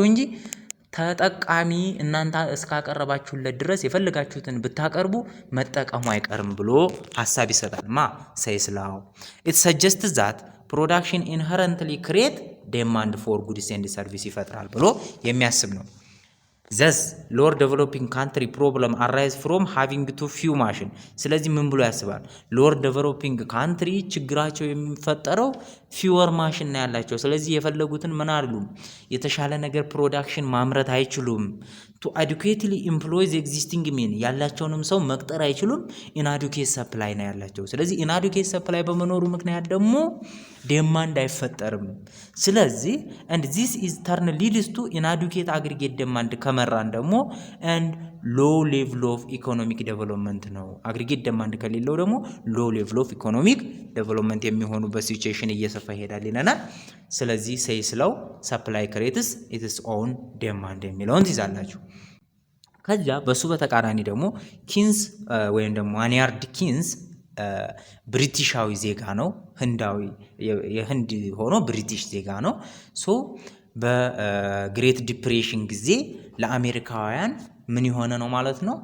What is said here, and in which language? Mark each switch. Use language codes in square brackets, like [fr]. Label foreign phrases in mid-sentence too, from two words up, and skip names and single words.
[am] እንጂ ተጠቃሚ እናንተ እስካቀረባችሁለት ድረስ የፈለጋችሁትን ብታቀርቡ መጠቀሙ አይቀርም ብሎ ሐሳብ ይሰጣል። [en] Say's law it suggests that production inherently create demand for goods and service [am] ይፈጥራል ብሎ የሚያስብ ነው። [en] thus lower developing country problem arise from having too few machine። [am] ስለዚህ ምን ብሎ ያስባል? [en] lower developing country [am] ችግራቸው የሚፈጠረው [en] fewer machine [am] ነው ያላቸው። ስለዚህ የፈለጉትን ምን አይደሉም የተሻለ ነገር ፕሮዳክሽን ማምረት አይችሉም። [en] to adequately employ the existing mean [am] ያላቸውንም ሰው መቅጠር አይችሉም። [en] inadequate supply [am] ነው ያላቸው። ስለዚህ [en] inadequate supply [am] በመኖሩ ምክንያት ደግሞ ዴማንድ አይፈጠርም። ስለዚህ [en] and this is turn leads to inadequate aggregate demand [am] ከመራን ደግሞ [en] and low level of economic development [am] ነው። [en] aggregate demand [am] ከሌለው ደግሞ [en] low level of economic development [am] የሚሆኑበት ሲቹዌሽን እየሰፋ ይሄዳል ይለናል። ስለዚህ [en] Say's law supply creates its own demand [am] የሚለውን ትይዛላችሁ። ከዛ በሱ በተቃራኒ ደግሞ ኪንስ ወይም ደግሞ ማኒያርድ ኪንስ ብሪቲሻዊ ዜጋ ነው። ህንዳዊ የህንድ ሆኖ ብሪቲሽ ዜጋ ነው። በግሬት ዲፕሬሽን ጊዜ ለአሜሪካውያን ምን የሆነ ነው ማለት ነው?